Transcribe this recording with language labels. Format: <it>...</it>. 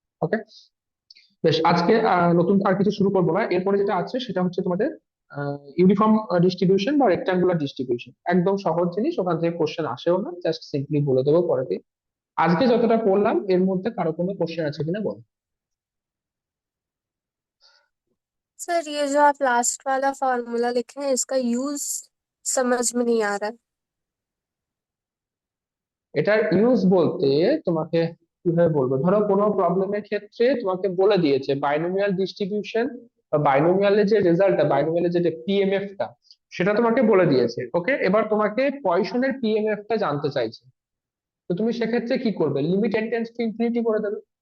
<bn>ওকে, বেশ, আজকে নতুন আর কিছু শুরু করবো না। এরপরে যেটা আছে সেটা হচ্ছে তোমাদের ইউনিফর্ম ডিস্ট্রিবিউশন বা রেক্টাঙ্গুলার ডিস্ট্রিবিউশন। একদম সহজ জিনিস, ওখান থেকে কোশ্চেন আসেও না, জাস্ট সিম্পলি বলে দেবো পরেতে। আজকে যতটা পড়লাম এর মধ্যে কারো কোনো কোশ্চেন আছে কিনা বলো।</bn> <hi>सर ये जो आप लास्ट वाला फॉर्मूला लिखे हैं इसका यूज समझ में नहीं आ रहा है।</hi> <bn>এটার ইউজ বলতে তোমাকে কিভাবে বলবো, ধরো কোনো প্রবলেমের ক্ষেত্রে তোমাকে বলে দিয়েছে বাইনোমিয়াল ডিস্ট্রিবিউশন বা বাইনোমিয়ালের যে রেজাল্টটা, বাইনোমিয়ালের যে পিএমএফ টা, সেটা তোমাকে বলে দিয়েছে। ওকে, এবার তোমাকে পয়সনের পিএমএফ টা জানতে চাইছে। তো তুমি সেক্ষেত্রে কি করবে, limit N tends to infinity করে দেবে।</bn>